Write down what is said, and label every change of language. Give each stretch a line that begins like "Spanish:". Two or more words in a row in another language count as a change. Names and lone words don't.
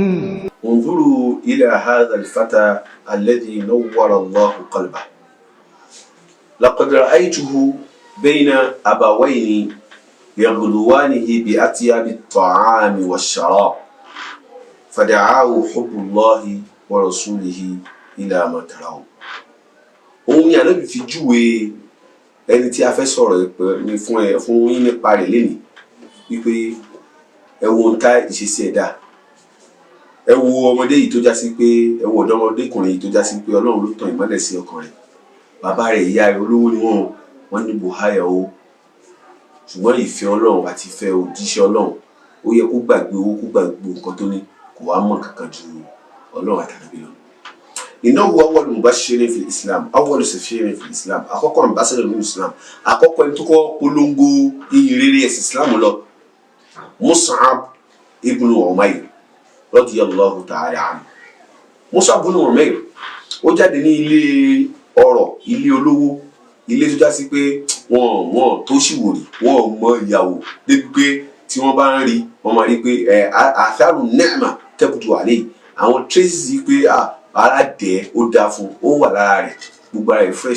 Arabic: انظروا إلى هذا الفتى الذي نور الله قلبه. لقد رأيته بين أبوين يغلوانه بأطيب الطعام والشراب فدعاه حب الله ورسوله إلى ما ترون.
Yoruba: òun ni Ànábì fi júwe ẹni tí a fẹ́ sọ̀rọ̀ fún yín nípa rẹ̀ lénìí wípé ẹ wo nǹka ìṣesí ẹ̀dá, ẹ wo ọmọdé yìí tó já sí pé ẹ wo ọ̀dọ́mọdékùnrin yìí tó já sí pé Ọlọ́run ló tàn ìmọ́lẹ̀ sí ọkàn rẹ̀. Bàbá rẹ̀ ìyá rẹ̀ olówó ni wọ́n ní buhaya o, ṣùgbọ́n ìfẹ́ Ọlọ́run àti ìfẹ́ òjíṣẹ́ Ọlọ́run ó yẹ kó gbàgbé owó, kó gbàgbé nǹkan tó ní, kò wá mọ̀ kankan ju Ọlọ́run àtànábì lọ.
Arabic: إنه أول مبشر في الإسلام، أول سفير في الإسلام،
Yoruba: àkọ́kọ́ ambassador ní Islam, àkọ́kọ́ ẹni tó kọ́ polongo ìyìnrere ẹ̀sìn Islam lọ.
Arabic: مصعب بن عمير رضي الله تعالى عنه.
Yoruba: Mus'ab ibn Umayr ó jáde ní ilé ọrọ̀, ilé olówó, ilé tó já sí pé wọ́n tó ṣìwòrì, wọ́n mọ ìyàwó débi pé tí wọ́n bá ń rí wọ́n máa rí pé
Arabic: أثر نعمة تبدو عليه,
Yoruba: àwọn traces yìí pé ara dẹ̀ ó dáa fún, ó wà lára rẹ̀, gbogbo ara rẹ̀ fresh.